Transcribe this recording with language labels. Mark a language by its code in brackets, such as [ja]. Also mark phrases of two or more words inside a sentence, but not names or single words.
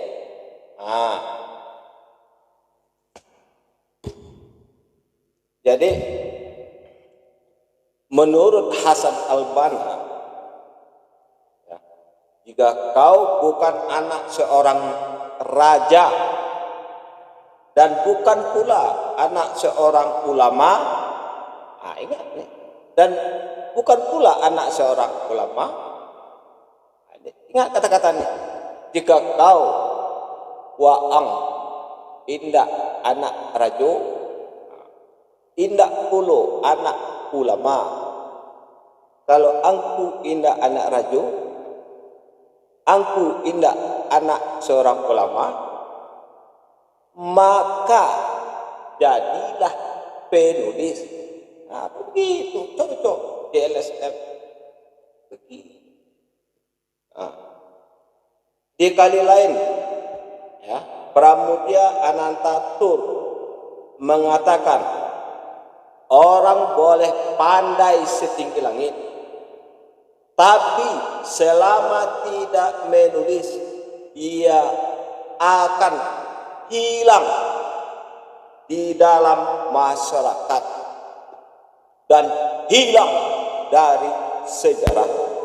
[id] Jadi menurut Hasan al-Banna, ya, jika kau bukan anak seorang raja dan bukan pula anak seorang ulama, ingat nih, dan bukan pula anak seorang ulama, ingat kata-katanya, jika kau [min] waang indak anak rajo, indak pulo anak ulama. Kalau angku indak anak rajo, angku indak anak [id] seorang ulama, maka jadilah penulis. Begitu cocok di LSM. Begitu. Di kali lain, ya, Pramudia Anantatur mengatakan, orang boleh pandai setinggi langit, tapi selama tidak menulis, ia akan hilang di dalam masyarakat dan hilang dari sejarah.